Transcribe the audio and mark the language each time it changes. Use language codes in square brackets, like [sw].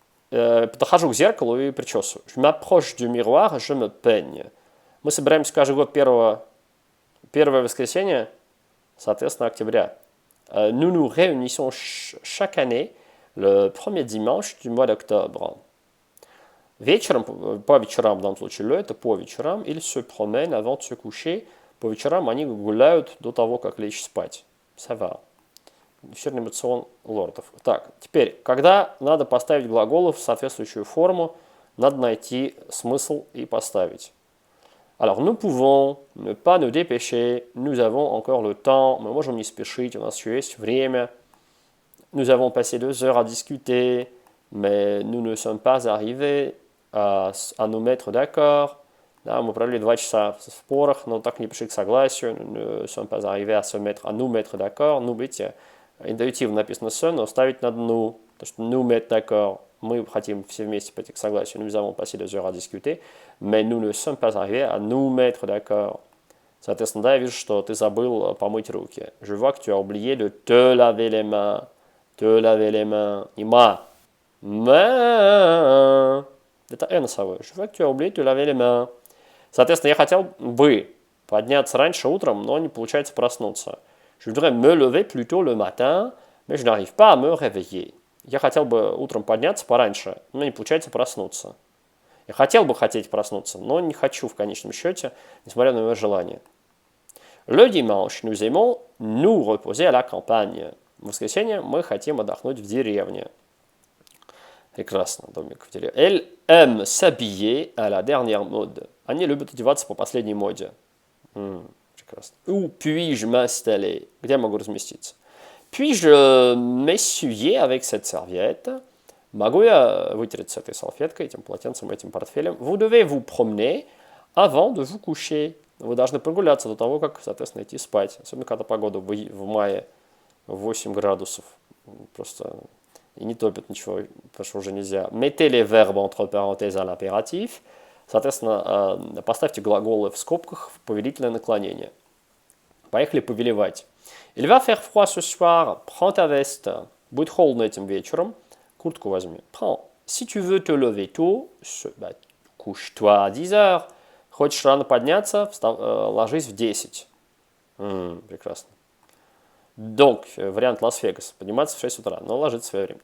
[ru] Подхожу к зеркалу и причесываю. [fr] Je m'approche du miroir, je me peigne. [ru] Мы собираемся каждый год первое воскресенье, соответственно, октября. [fr] Nous nous réunissons chaque année le premier dimanche du mois d'octobre. [ru] Вечером, по вечерам в данном случае, это по вечерам, [fr] ils se promènent avant de se coucher. [ru] По вечерам они гуляют до того, как лечь спать. [fr] Ça va. [ru] Вечерний мацион лордов. Так, теперь, когда надо поставить глаголы в соответствующую форму, надо найти смысл и поставить. [fr] Alors, nous pouvons ne pas nous dépêcher, nous avons encore le temps, [ru] мы можем не спешить, у нас еще есть время. [fr] Nous avons passé 2 heures à discuter, mais nous ne sommes pas arrivés à nous mettre d'accord. [ru] Да, мы провели 2 часа в спорах, но так не пришли к согласию. [fr] Nous ne sommes pas arrivés à nous mettre d'accord. [ru] Ну, видите, интуитивно написано «se», но ставить надо «nous», потому что [fr] «nous mettre d'accord». [ru] Мы хотим все вместе прийти к согласию. [fr] Nous avons passé 2 heures à discuter, mais nous ne sommes pas arrivés à nous mettre d'accord. [ru] Соответственно, да, я вижу, что ты забыл помыть руки. [fr] Je vois que tu as oublié de te laver les mains. Te laver les mains. [ru] Не «ма». «Main». Это «э» носовое. [fr] Je vois que tu as oublié de te laver les mains. [ru] Соответственно, я хотел бы подняться раньше утром, но не получается проснуться. [fr] Je voudrais me lever plus tôt le matin, mais je n'arrive pas à me réveiller. [ru] Я хотел бы утром подняться пораньше, но не получается проснуться. Я хотел бы хотеть проснуться, но не хочу в конечном счете, несмотря на мое желание. [fr] Le dimanche, nous aimons nous reposer à la campagne. [ru] В воскресенье мы хотим отдохнуть в деревне. Прекрасно, домик в деревне. [fr] Elle aime s'habiller à la dernière mode. [ru] Они любят одеваться по последней моде. [fr] Прекрасно. Où puis-je m'installer? [ru] Где я могу разместиться? [fr] Puis-je m'essuyer avec cette serviette? [ru] Могу я вытереть с этой салфеткой, этим полотенцем, этим портфелем? [fr] Vous devez vous promener avant de vous coucher. [ru] Вы должны прогуляться до того, как, соответственно, идти спать. Особенно, когда погода в мае 8 градусов. Просто и не топит ничего, потому что уже нельзя. [fr] Mettez les verbes entre parenthèses à l'impératif. [ru] Соответственно, поставьте глаголы в скобках в повелительное наклонение. Поехали повелевать. [fr] Il va faire froid ce soir. Prends ta veste. [ru] Будет холодно этим вечером. Куртку возьми. Prends. [fr] Si tu veux te lever tôt, couche-toi à 10 heures. [ru] Хочешь рано подняться, ложись в 10. Прекрасно. Donc, вариант Лас-Вегас. Подниматься в 6 утра, но ложиться в свое время.